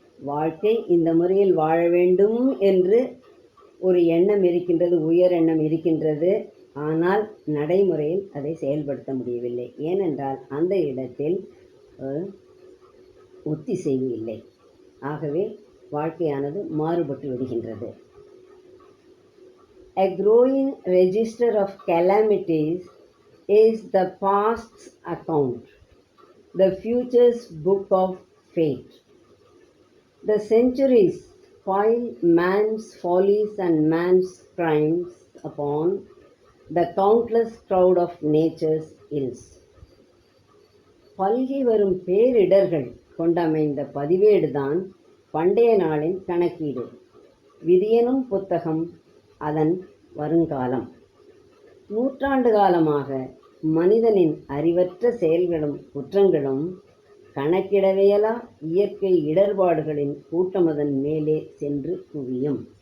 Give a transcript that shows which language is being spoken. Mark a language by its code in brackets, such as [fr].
[ta] வாழ்க்கை இந்த முறையில் வாழ வேண்டும் என்று ஒரு எண்ணம் இருக்கின்றது, உயர் எண்ணம் இருக்கின்றது. ஆனால் நடைமுறையில் அதை செயல்படுத்த முடியவில்லை. ஏனென்றால் அந்த இடத்தில் ஒத்திசைவு இல்லை. ஆகவே வாழ்க்கையானது மாறுபட்டு விடுகின்றது. [en] A growing register of calamities is the past's account, the future's book of fate. The centuries pile man's follies and man's crimes upon the countless crowd of nature's ills. [ta] பல்கி வரும் பேரிடர்கள் கொண்டமைந்த பதிவேடுதான் பண்டைய நாளின் கணக்கீடு. விதியெனும் புத்தகம் அதன் வருங்காலம். நூற்றாண்டு காலமாக மனிதனின் அறிவற்ற செயல்களும் குற்றங்களும் கணக்கிடவேலா இயற்கை இடர்பாடுகளின் கூட்டமதன் மேலே சென்று குவியும்.